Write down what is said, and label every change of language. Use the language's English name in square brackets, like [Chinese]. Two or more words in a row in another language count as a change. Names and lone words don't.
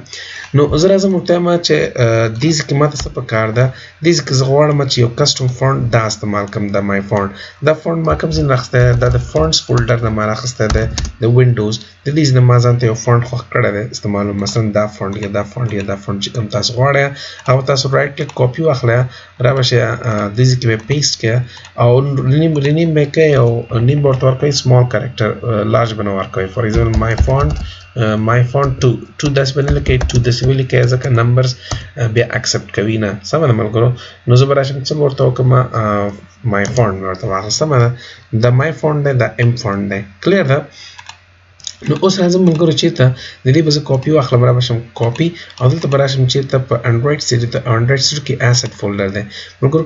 [Pashto] نو زه راځم ورته وایم چې دې ځکه ماته څه پکار ده دې ځکه زه غواړم چې یو [English] custom font [Pashto] دا استعمال کوم د [English] my font [Pashto] دا فونټ ما کوم ځای نه اخیستی دا د فونټس فولډر نه ما راخیستی دی د وینډوز د دې نه ما ځان ته یو فونټ خوښ کړی دی استعمالوم مثلا دا فونټ یا دا فونټ یا دا فونټ چې کوم تاسو غواړئ هغه تاسو [English] right click copy [Pashto] واخلئ را به شئ دې ځای کې به پیسټ کړئ او رینیم به کوئ او نیم به ورته ورکوئ [English] small character [Pashto] لارج به نه ورکوئ. [English] for example my font [Pashto] 2 داسې به نه لیکئ 2 داسې ولیکئ ځکه نمبرز بیا اکسپټ کوي نه. سمه ده ملګرو. نو زه به راشم څه به ورته وکړم [English] my font [Pashto] مې ورته واخله. سمه ده. دا [English] my font [Pashto] دی دا [English] m font [Pashto] دی. کلیر ده. نو اوس راځم ملګرو چېرته د دې به زه کاپي واخلم را به شم کاپي او دلته به راشم چېرته په انډراید سټوډیو کې [English] asset folder [Pashto] دی ملګرو.